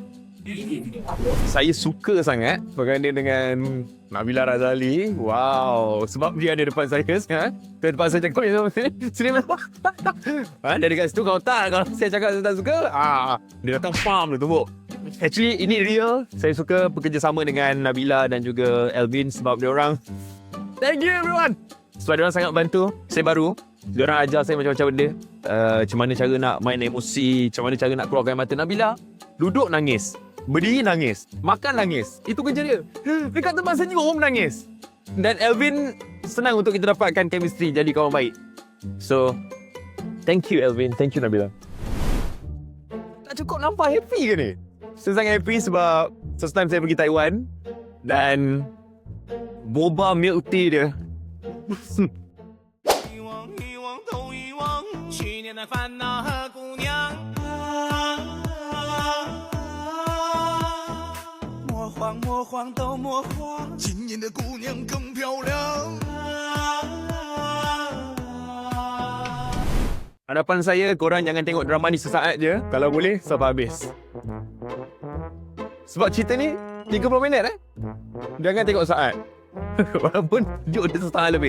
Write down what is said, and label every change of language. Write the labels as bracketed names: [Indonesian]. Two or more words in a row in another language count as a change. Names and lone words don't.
[Malay] Saya suka sangat berganding dengan Nabila Razali. Wow, sebab dia ada depan saya sekarang. Dia depan saya cakap, sini lah. Dia dekat situ, kalau saya cakap saya tak suka, dia datang farm dia tumbuk. Actually, ini real. Saya suka bekerjasama dengan Nabila dan juga Elvin sebab dia orang, [English] thank you everyone. [Malay] Sebab dia orang sangat bantu. Saya baru, dia orang ajar saya macam-macam benda. Macam mana cara nak main emosi, macam mana cara nak keluarkan mata. Nabila duduk nangis, berdiri nangis, makan nangis. Itu kerja dia. Dekat tempat saya juga orang menangis. Dan Elvin senang untuk kita dapatkan chemistry, jadi kawan baik. [English] So, thank you Elvin, thank you Nabila. [Malay] Tak cukup nampak happy ke ni? Saya sangat happy sebab [English] first time [Malay] saya pergi Taiwan dan [English] boba milk tea [Malay] dia. [Chinese] 遗忘都遗忘，去年的烦恼和姑娘。莫慌莫慌都莫慌，今年的姑娘更漂亮。 [Malay] Harapan saya, korang jangan tengok drama ni sesaat je. Kalau boleh, sampai habis. Sebab cerita ni 30 minit Jangan tengok saat. Walaupun dia setengah lebih.